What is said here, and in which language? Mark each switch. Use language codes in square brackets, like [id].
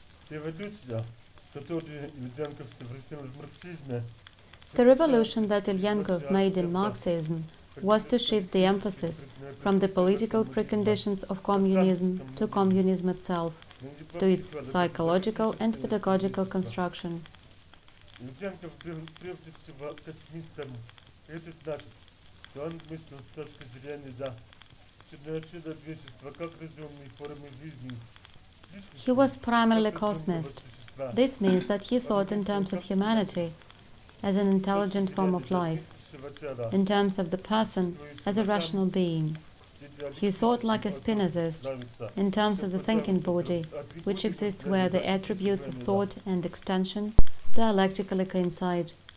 [ru] Революция, которую Ильденков совершил в марксизме, [en] The revolution that Ilyenkov made in Marxism was to shift the emphasis from the political preconditions of communism to communism itself, to its psychological and pedagogical construction. [ru] Ильденков был прежде всего космистом. Это значит, что он мыслил с точки зрения человечества как разумной формы жизни. [en] He was primarily cosmist. This means that he thought in terms of humanity as an intelligent form of life, in terms of the person as a rational being. He thought like a Spinozist, in terms of the thinking body, which exists where the attributes of thought and extension dialectically coincide.